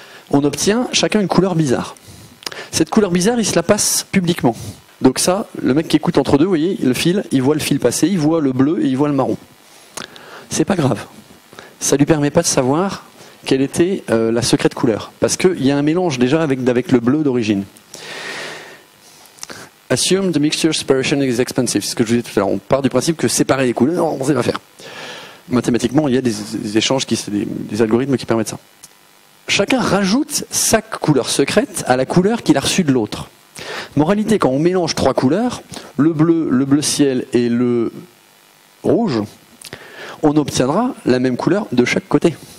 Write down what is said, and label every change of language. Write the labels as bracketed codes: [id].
[fr] On obtient chacun une couleur bizarre. Cette couleur bizarre, il se la passe publiquement. Donc ça, le mec qui écoute entre deux, vous voyez, le fil, il voit le fil passer, il voit le bleu et il voit le marron. C'est pas grave. Ça lui permet pas de savoir quelle était la secrète couleur. Parce qu'il y a un mélange déjà avec le bleu d'origine. [en] Assume the mixture separation is expensive. [fr] C'est ce que je vous disais tout à l'heure. On part du principe que séparer les couleurs, on ne sait pas faire. Mathématiquement, il y a des échanges, des algorithmes qui permettent ça. Chacun rajoute sa couleur secrète à la couleur qu'il a reçue de l'autre. Moralité, quand on mélange 3 couleurs, le bleu ciel et le rouge, on obtiendra la même couleur de chaque côté.